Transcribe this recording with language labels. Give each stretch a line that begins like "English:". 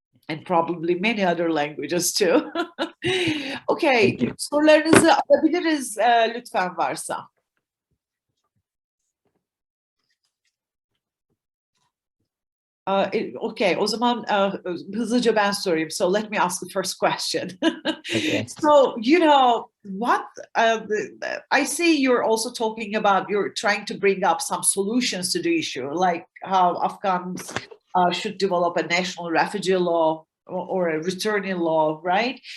English: And probably many other languages too.
Turkish: Okay, sorularınızı alabiliriz lütfen varsa. Okay, o zaman hızlıca ben sorayım.
English: So let me ask the first question. Okay. So, what I see you're also talking about, you're trying to bring up some solutions to the issue, like how Afghans should develop a national refugee law or a returning law, right?